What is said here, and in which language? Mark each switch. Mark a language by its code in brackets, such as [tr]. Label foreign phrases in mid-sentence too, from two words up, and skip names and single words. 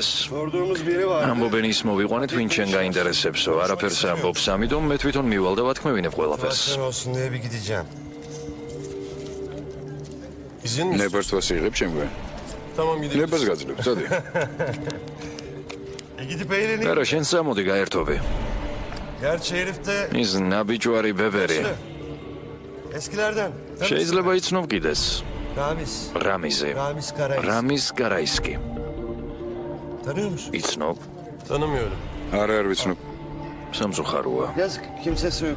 [tr] Sorduğumuz biri var. [ka] ამბობენ ის მოვიყვანეთ, ვინ შენ გაინტერესებსო. არაფერს ამბობს, ამიტომ მე თვითონ მივალ და ვათქმევინებ ყველაფერს. [tr] Sen olsun diye bir gideceğim. İzin mi? [ka] ნებართვას იღებ ჩემგვე? [tr] Tamam gidelim. [ka] ნებას გაძლევ, წადი. [tr] Gidip eğlenelim. [ka] არა, შენ სამოდი გაერთობი. [tr] Gerçi herif de [ka] ის ნაბიჯვარი ბებერი. [tr] eskilerden. [ka] შეიძლება იცნობ კიდეს. Ramiz. რამიზე. Ramiz Karayis. რამის კარაისკი. [tr] Tanıyor musun? [ka] იცნობ? [tr] Tanımıyorum. [ka] არა არ ვიცნობ. სამწუხაროა. [tr] Yazık kimsesi yok.